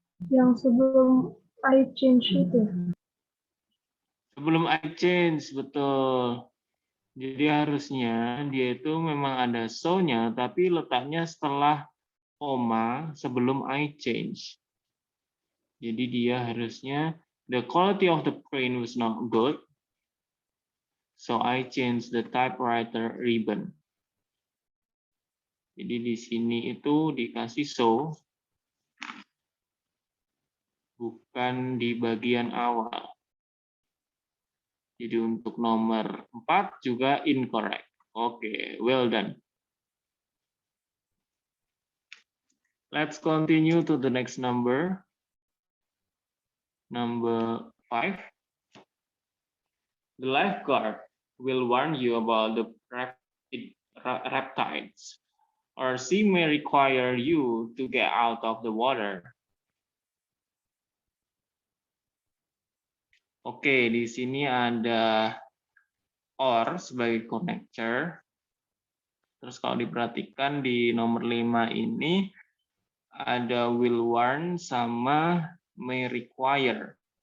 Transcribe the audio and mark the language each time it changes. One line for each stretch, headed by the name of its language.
Indonesian: yang sebelum I change itu. Sebelum I change, betul. Jadi harusnya dia itu memang ada so-nya, tapi letaknya setelah koma sebelum I change. Jadi dia harusnya
English: the quality of the print was not good, so I changed the typewriter ribbon.
Indonesian: Jadi di sini itu dikasih so, bukan di bagian awal. Jadi untuk nomor 4 juga incorrect.
English: Oke, well done. Let's continue to the next number. Number 5. The lifeguard will warn you about the riptides, or she may require you to get out of the water.
Indonesian: Oke, di sini ada or sebagai connector. Terus kalau diperhatikan di nomor 5 ini ada will warn sama may require.